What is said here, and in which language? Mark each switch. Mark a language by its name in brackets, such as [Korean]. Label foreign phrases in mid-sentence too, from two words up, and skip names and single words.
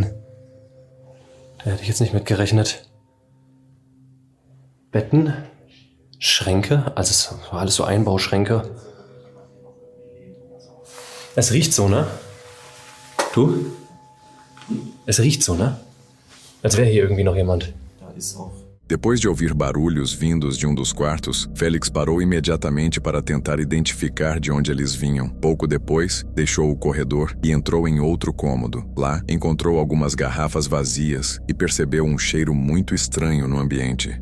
[German] Da hätte ich jetzt nicht mit gerechnet. Betten, Schränke, also es war alles so Einbauschränke. Es riecht so, ne? Du? Es riecht so, ne? Als wäre hier irgendwie noch jemand. Da ist auch [Portuguese] Depois de ouvir barulhos vindos de um dos quartos, Félix parou imediatamente para tentar identificar de onde eles vinham. Pouco depois, deixou o corredor e entrou em outro cômodo. Lá, encontrou algumas garrafas vazias e percebeu um cheiro muito estranho no ambiente.